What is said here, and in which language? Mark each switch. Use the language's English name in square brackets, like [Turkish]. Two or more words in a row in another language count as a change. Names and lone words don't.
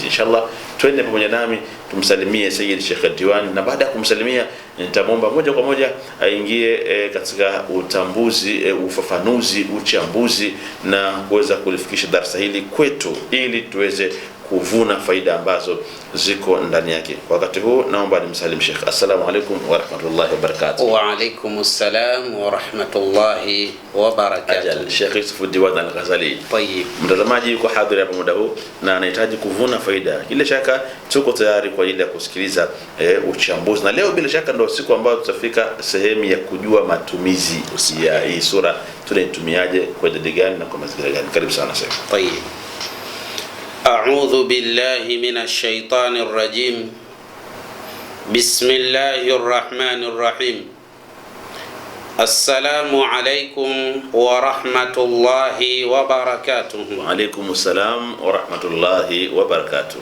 [Swahili] Inshallah twende pamoja nami tumsalimie Sayyid Sheikh Diwan, na baada ya kumsalimia nitamwomba moja kwa moja aingie katika utambuzi, ufafanuzi, uchambuzi na kuweza kulifikisha darasa hili kwetu ili tuweze kuvuna faida ambazo ziko ndani yake. Wakati huu naomba nimsalim Sheikh. [Arabic] السلام عليكم ورحمة الله وبركاته. وعليكم السلام ورحمة الله وبركاته. Ajal Sheikh Yusuf Diwan Al-Ghazali. Tayyib. [Swahili] Mtazamaji yuko hadhiri hapa muda huu na anahitaji kuvuna faida. Bila shaka tuko tayari kwa ajili ya kusikiliza uchambuzi. Na leo bila shaka ndio siku ambayo tutafika sehemu ya kujua matumizi ya hii sura, tunaitumiaje, kwa idadi gani na kwa mazingira gani. Karibu sana Sheikh. [Arabic] Tayyib. أعوذ بالله من الشيطان الرجيم بسم الله الرحمن الرحيم السلام عليكم ورحمة الله وبركاته. وعليكم السلام ورحمة الله وبركاته.